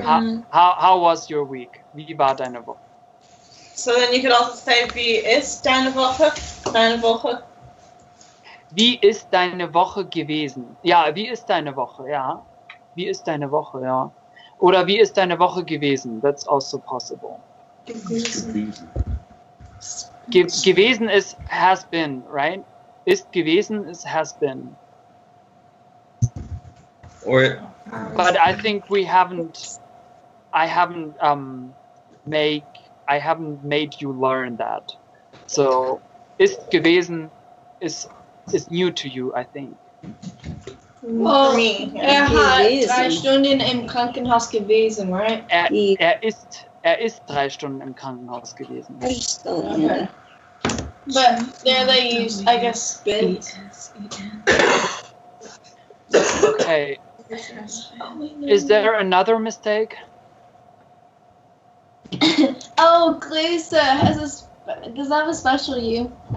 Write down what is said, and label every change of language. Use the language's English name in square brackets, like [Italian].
[English] How was your week? [German] Wie war deine Woche? [English] So then you could also say, [German] wie ist deine Woche? Deine Woche. Wie ist deine Woche gewesen? Ja, wie ist deine Woche? Ja. Wie ist deine Woche? Ja. Oder wie ist deine Woche gewesen? [English] That's also possible. Gewesen is has been, right? Ist gewesen is has been. Or But I think I haven't made you learn that. So ist gewesen is new to you, I think. Well, For me. [German] hat Gewesen. 3 Stunden im Krankenhaus gewesen, right? Er ist 3 Stunden im Krankenhaus gewesen. [English] I just don't know. But there they use, I guess, spit. Okay. Is there another mistake? Oh, Grüße does that have a special U?